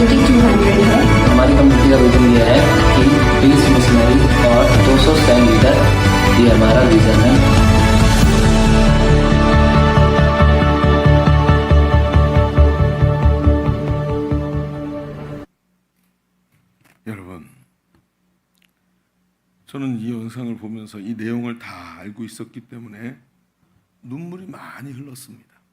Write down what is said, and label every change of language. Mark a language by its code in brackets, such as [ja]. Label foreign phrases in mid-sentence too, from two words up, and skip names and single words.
[hi] 2200 है। हमारी कम्युनिटी का विजन ये है कि 20 मिशनरी और 200 [en] cell leader, [hi] ये हमारा विजन है। [ko] 여러분, 저는 이 영상을 보면서 이 내용을 다 알고 있었기 때문에 눈물이 많이 흘렀습니다.